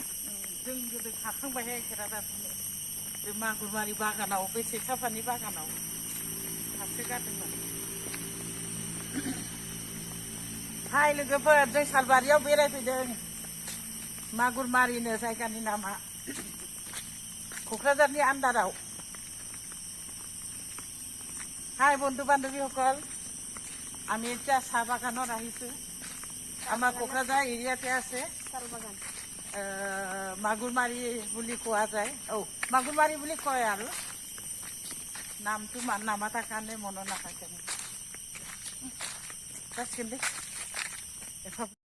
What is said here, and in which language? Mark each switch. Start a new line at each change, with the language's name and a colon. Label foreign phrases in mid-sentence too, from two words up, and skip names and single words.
Bodo: जों गोदो खाखांबायहाय खेरादाफिनि बे मागुरमारि बागानाव बे सैथाफानि बागानाव हाबसो गारदोंमोन हाय लोगोफोर जों सालबारियाव बेरायफैदों मागुरमारिनो जायगानि नामा क'क्राझारनि आन्डाराव
Assamese: হাই বন্ধু বান্ধৱীসকল আমি এতিয়া চাহ বাগানত আহিছোঁ আমাৰ কোকৰাঝাৰ এৰিয়াতে আছে চাল বাগান মাগুৰমাৰি বুলি কোৱা যায় মাগুৰমাৰি বুলি কয় আৰু নামটো নামাতাৰ কাৰণে মনত নাথাকে
Bodo: जासिगोन दे